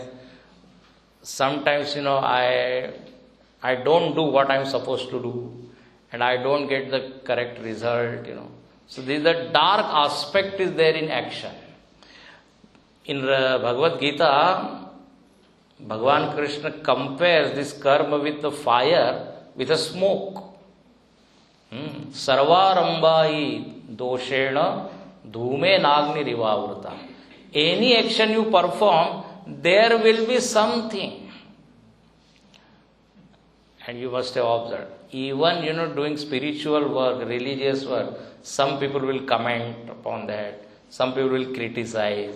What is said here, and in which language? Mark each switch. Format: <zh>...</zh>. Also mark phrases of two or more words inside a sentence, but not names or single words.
<en>Sometimes, I don't do what I'm supposed to do, and I don't get the correct result, So, this is the dark aspect is there in action. In Bhagavad Gita, Bhagavan Krishna compares this karma with the fire, with a smoke.</en> <sa>Sarvarambai doshena dhume nagni rivavrata.</sa> <en>Any action you perform, there will be something. And you must have observed. Even, doing spiritual work, religious work, some people will comment upon that. Some people will criticize.</en>